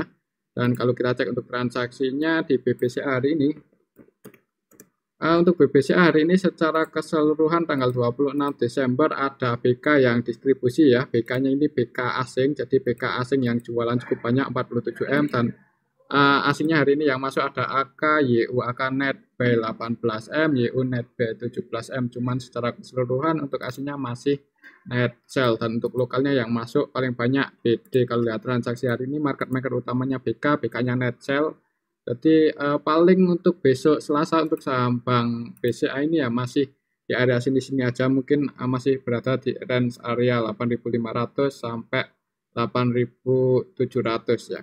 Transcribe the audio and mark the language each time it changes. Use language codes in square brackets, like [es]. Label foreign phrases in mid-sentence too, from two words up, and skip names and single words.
[id] Dan kalau kita cek untuk transaksinya di BBCA hari ini, untuk BBCA hari ini secara keseluruhan tanggal 26 Desember ada BK yang distribusi ya. BK-nya ini BK asing, jadi BK asing yang jualan cukup banyak 47 M. Dan aslinya hari ini yang masuk ada AK, YU AK [en] net buy [id] 18 M, YU [en] net buy [id] 17 M. Cuman secara keseluruhan untuk aslinya masih [en] net sell. [id] Dan untuk lokalnya yang masuk paling banyak BD. Kalau lihat transaksi hari ini [en] market maker [id] utamanya BK, BK-nya [en] net sell. [id] Jadi paling untuk besok Selasa untuk saham Bank BCA ini ya masih di area sini-sini aja, mungkin masih berada di range area 8.500 sampai 8.700 ya.